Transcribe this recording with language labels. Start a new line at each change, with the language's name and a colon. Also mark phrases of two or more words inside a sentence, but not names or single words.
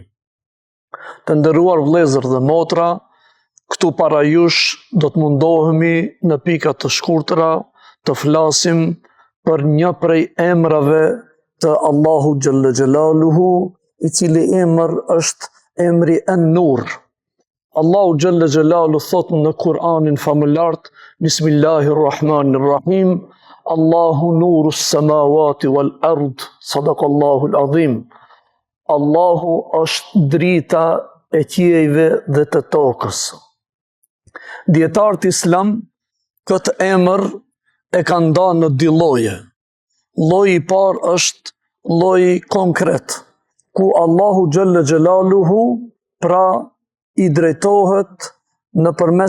Albanian: Të nderuar vëllezër dhe motra, këtu para jush do të mundohemi në pika të shkurtra të flasim për një prej emrave të Allahu
Arabic: جل جلاله,
Albanian: I cili emër është emri An-Nur. Allahu
Arabic: جل جلاله
Albanian: thot në Kur'anin famulart,
Arabic: بسم الله الرحمن الرحيم، الله نور السماوات والأرض، صدق الله العظيم.
Albanian: Allahu është drita e qiejve dhe të tokës. Dietarët Islam këtë emër e kanë ndarë në dy lloje. Lloji I parë është lloji konkret, ku Allahu
Arabic: جل جلاله
Albanian: pra I drejtohet nëpërmes